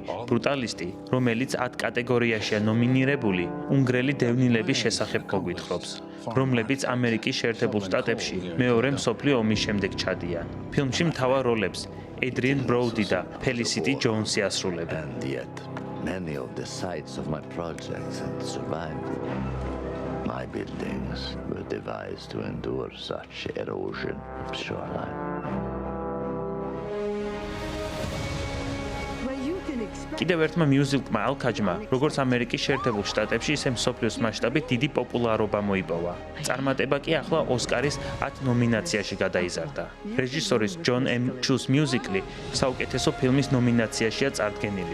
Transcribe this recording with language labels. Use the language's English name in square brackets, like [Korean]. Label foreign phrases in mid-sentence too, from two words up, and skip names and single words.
[Georgian] ბრუტალისტი, რომელიც 10 კატეგორიაშია ნომინირებული, უნგრელი დევნილების შესახებ მოგვითხრობს, რომლებიც ამერიკის შეერთებულ შტატებში მეორე მსოფლიო ომის შემდეგ ჩადიან. ფილმში მთავარ როლებს ედრიენ ბროუდი და ფელისიტი ჯოუნსი ასრულებენ. [English] My buildings were devised to endure such erosion of shoreline. [Georgian] კიდევ ერთმა მიუზიკლმა ალქაჯმა, როგორც ამერიკის შეერთებულ შტატებში, ისე მსოფლიოს მასშტაბით დიდი პოპულარობა მოიპოვა. წარმატება კი ახლა ოსკარის 10 ნომინაციაში გადაიზარდა. რეჟისორის ჯონ ემ ჩუს მიუზიკლი საუკეთესო ფილმის ნომინაციაშია წარდგენილი.